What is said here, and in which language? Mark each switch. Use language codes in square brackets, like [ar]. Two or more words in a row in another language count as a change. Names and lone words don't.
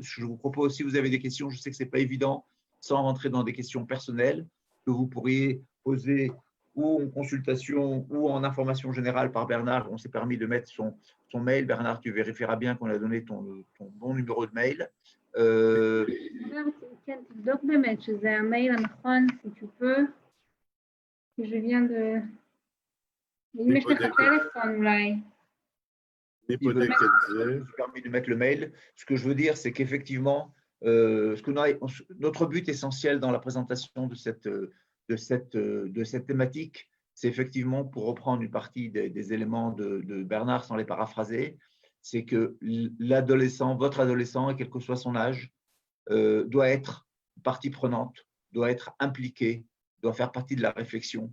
[fr] Je vous propose, si vous avez des questions, je sais que ce n'est pas évident, sans rentrer dans des questions personnelles, que vous pourriez poser ou en consultation ou en information générale par Bernard. On s'est permis de mettre son mail. Bernard, tu vérifieras bien qu'on a donné ton bon numéro de mail. [he] כן, תבדוק באמת שזה המייל הנכון, [fr] si tu peux. Je viens de... [he] אם יש לך טלפון אולי. [fr] Je me suis permis de mettre le mail. Ce que je veux dire, c'est qu'effectivement, notre but essentiel dans la présentation de cette thématique, c'est effectivement, pour reprendre une partie des éléments de Bernard sans les paraphraser, c'est que l'adolescent, votre adolescent, et quel que soit son âge, doit être partie prenante, doit être impliqué, doit faire partie de la réflexion.